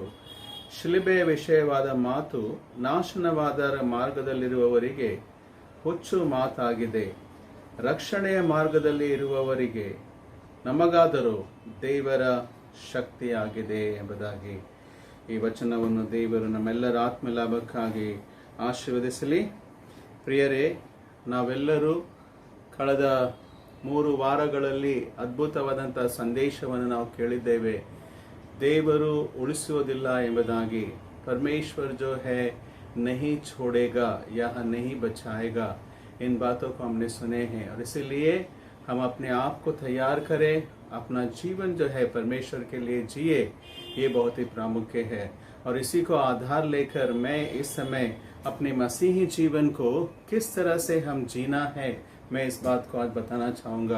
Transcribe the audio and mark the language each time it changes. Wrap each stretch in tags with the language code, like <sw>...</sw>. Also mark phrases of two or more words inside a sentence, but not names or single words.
<kn>ಶಿಲುಬೆಯ ವಿಷಯವಾದ ಮಾತು ನಾಶನವಾದರ ಮಾರ್ಗದಲ್ಲಿರುವವರಿಗೆ ಹುಚ್ಚು ಮಾತಾಗಿದೆ, ರಕ್ಷಣೆಯ ಮಾರ್ಗದಲ್ಲಿ ಇರುವವರಿಗೆ ನಮಗಾದರೂ ದೇವರ ಶಕ್ತಿಯಾಗಿದೆ ಎಂಬುದಾಗಿ ಈ ವಚನವನ್ನು ದೇವರು ನಮ್ಮೆಲ್ಲರ ಆತ್ಮ ಲಾಭಕ್ಕಾಗಿ ಆಶೀರ್ವದಿಸಲಿ. ಪ್ರಿಯರೇ, ನಾವೆಲ್ಲರೂ ಕಳೆದ 3 ವಾರಗಳಲ್ಲಿ ಅದ್ಭುತವಾದಂಥ ಸಂದೇಶವನ್ನು ನಾವು ಕೇಳಿದ್ದೇವೆ. ದೇವರು ಉಳಿಸುವುದಿಲ್ಲ ಎಂಬುದಾಗಿ.</kn> <hi>परमेश्वर जो है नहीं छोड़ेगा या नहीं बचाएगा, इन बातों को हमने सुने हैं और इसीलिए हम अपने आप को तैयार करें, अपना जीवन जो है परमेश्वर के लिए जिए, ये बहुत ही प्रामुख्य है. और इसी को आधार लेकर मैं इस समय अपने मसीही जीवन को किस तरह से हम जीना है, मैं इस बात को आज बताना चाहूँगा.</hi>